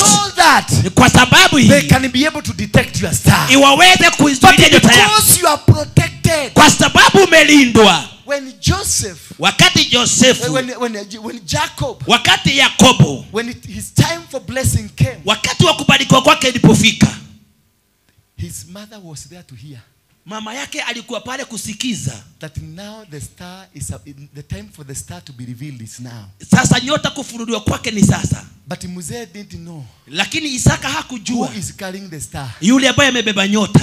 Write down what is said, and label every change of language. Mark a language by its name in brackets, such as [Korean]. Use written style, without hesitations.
[English] so that [Swahili] kwa sababu [English] they [Swahili] hii [English] can be able to detect your star. [Swahili] iwaweze [English] But [Swahili] kuizuia nyota yako, [English] because you are protected. [Swahili] kwa sababu umelindwa. [English] When Joseph, [Swahili] Wakati Josefu, [English] when Jacob, [Swahili] wakati Yakobo, [English] his time for blessing came, [Swahili] wakati wa kubarikiwa kwake ilipofika, [English] his mother was there to hear [Swahili] mama yake alikuwa pale kusikiza. [English] that now the star is the time for the star to be revealed is now. [Swahili] Sasa nyota kufunuliwa kwake ni sasa. [English] But Mzee didn't know [Swahili] Lakini Isaka [English] who [Swahili] hakujua [English] is carrying the star. [Swahili] yule ambaye amebeba nyota,